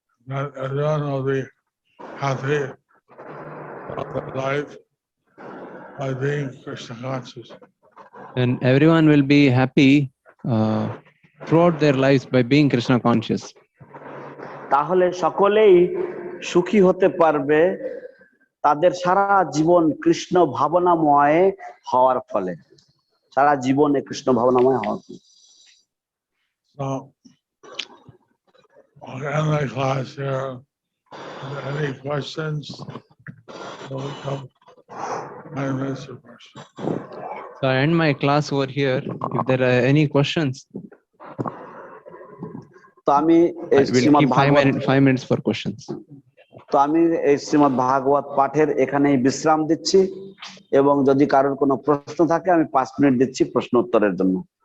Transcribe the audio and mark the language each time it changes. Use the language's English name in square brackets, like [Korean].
[English] Everyone will be happy about their life by being Krishna conscious. And everyone will be happy throughout their lives by being Krishna conscious. [Bangla] তাহলে সকলেই সুখী হতে পারবে তাদের সারা জীবন কৃষ্ণ ভাবনাময় হওয়ার ফলে, সারা জীবনে কৃষ্ণ ভাবনাময় হওয়ার ফলে। [English] So, I'll end my class here. Are there any questions? We'll come 5 minutes of questions. So I end my class over here. If there are any questions, [Bangla] তো আমি [English] I will keep 5 minutes for questions. [Bangla] তো আমি এই শ্রীমদ্ ভাগবত পাঠের এখানেই বিশ্রাম দিচ্ছি এবং যদি কারোর কোনো প্রশ্ন থাকে আমি 5 মিনিট দিচ্ছি প্রশ্ন উত্তরের জন্য।